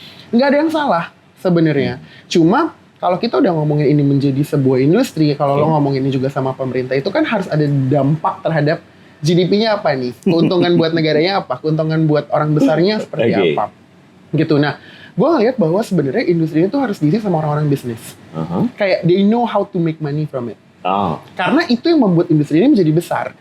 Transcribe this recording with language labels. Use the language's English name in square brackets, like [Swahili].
[Indonesian] Nggak ada yang salah sebenarnya. Cuma kalau kita udah ngomongin ini menjadi sebuah industri, kalau lo ngomongin ini juga sama pemerintah, itu kan harus ada dampak terhadap GDP-nya apa nih? Keuntungan buat negaranya apa? Keuntungan buat orang besarnya seperti apa? Gitu. Nah, gue ngeliat bahwa sebenarnya industri ini tuh harus diisi sama orang-orang bisnis. Kayak [English] they know how to make money from it. [Indonesian] Karena itu yang membuat industri ini menjadi besar.